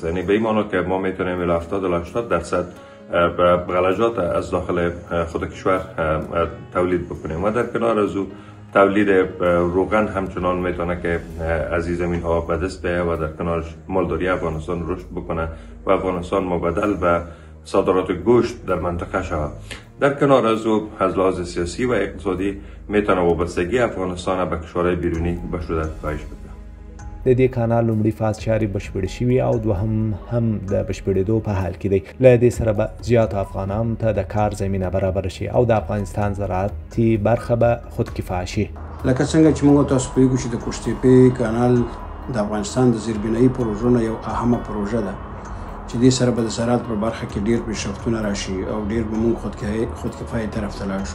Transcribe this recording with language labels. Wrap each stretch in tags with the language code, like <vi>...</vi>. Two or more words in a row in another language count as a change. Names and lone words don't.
<fa>یعنی به این معنی که ما میتونیم الی 70 الی 80% غلجات از داخل خود کشور تولید بکنیم و در کنار از او تولید روغن همچنان میتونه که از این زمین ها به دست بیاید و در کنارش مالداری افغانستان رشد بکنه و افغانستان مبدل به صادرات گوشت در منطقه شود. در کنار از او از لحاظ سیاسی و اقتصادی میتونه وابستگی افغانستان به کشورهای بیرونی به شدت کاهش بده.</fa> <ps>د دې کانال لومړي فاز چارې بشپړې شوي او دوهم هم د بشپړېدو په حال کې دی. له دې سره به زیاتو افغانانو ته د کار زمینه برابره شي او د افغانستان زراعتي برخه به خودکفا شي. لکه څنګه چې موږ تاسو پوهیږو چې د کوشتېپې کانال د افغانستان د زیربنایي پروژو نه یو اهمه پروژه ده چې دې سره به د زراعت په برخه کې ډېر پیشرفتونه راشي او ډېر به موږ خودکفایي طرف ته لاړ شو.</ps>